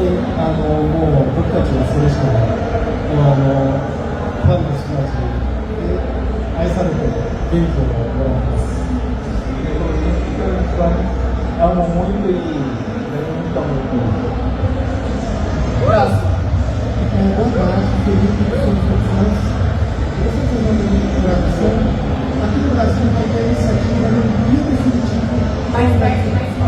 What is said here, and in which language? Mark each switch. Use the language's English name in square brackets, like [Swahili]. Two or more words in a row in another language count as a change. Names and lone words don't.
[Japanese] にもう僕たちはそれしかない、ファンの人たちで愛されて元気をもらってます。 [Portuguese] muito e muito muito. Boa tarde, Felipe, professores. Você está fazendo programação? Aqui no Brasil vai ter a iniciativa no Rio Definitivo.